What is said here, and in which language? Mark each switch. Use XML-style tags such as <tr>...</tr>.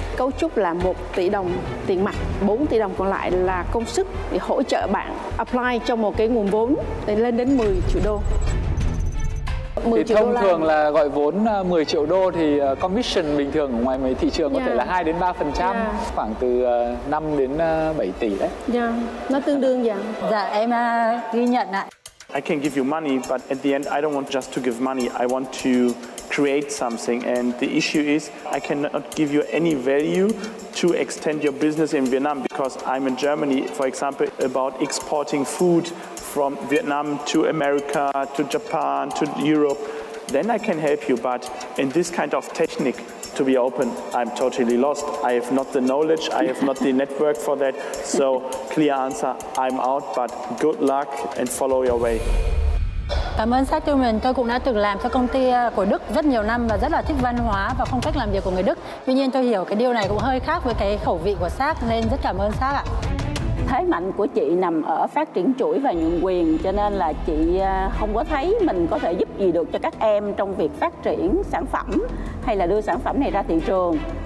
<vi>Cấu trúc là 1 tỷ đồng tiền mặt, 4 tỷ đồng còn lại là công sức để hỗ trợ bạn apply cho một cái nguồn vốn để lên đến 10 triệu đô. Thì thông thường là gọi vốn 10 triệu đô thì commission bình thường ở ngoài mấy thị trường có thể là 2 đến 3%, khoảng từ 5 đến 7 tỷ đấy. Nó tương đương vậy. Dạ, em ghi nhận ạ.</vi> <en>I can give you money, but at the end, I don't want just to give money. I want to create something. And the issue is, I cannot give you any value to extend your business in Vietnam because I'm in Germany, for example, about exporting food from Vietnam to America, to Japan, to Europe. Then I can help you. But in this kind of technique, to be open, I'm totally lost. I have not the knowledge, I have not the network for that. So, clear answer, I'm out, but good luck and follow your way.</en> <vi>Cảm ơn Sát Tumen. Tôi cũng đã từng làm cho công ty của Đức rất nhiều năm và rất là thích văn hóa và phong cách làm việc của người Đức. Tuy nhiên tôi hiểu cái điều này cũng hơi khác với cái khẩu vị của Sát, nên rất cảm ơn Sát ạ. Thế mạnh của chị nằm ở phát triển chuỗi và nhượng quyền, cho nên là chị không có thấy mình có thể giúp gì được cho các em trong việc phát triển sản phẩm hay là đưa sản phẩm này ra thị trường.</vi>